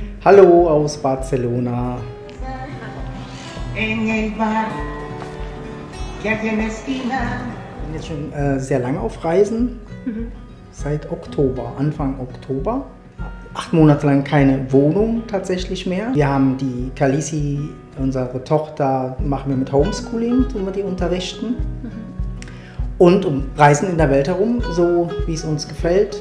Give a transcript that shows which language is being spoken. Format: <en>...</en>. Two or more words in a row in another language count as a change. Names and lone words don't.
<de>Hallo aus Barcelona.</de> <es>En el bar que hay en la esquina.</es> <de>Ich bin jetzt schon sehr lange auf Reisen, seit Oktober, Anfang Oktober. 8 Monate lang keine Wohnung tatsächlich mehr. Wir haben die Kalisi, unsere Tochter, machen wir mit Homeschooling, tun wir die unterrichten. Und reisen in der Welt herum, so wie es uns gefällt.</de>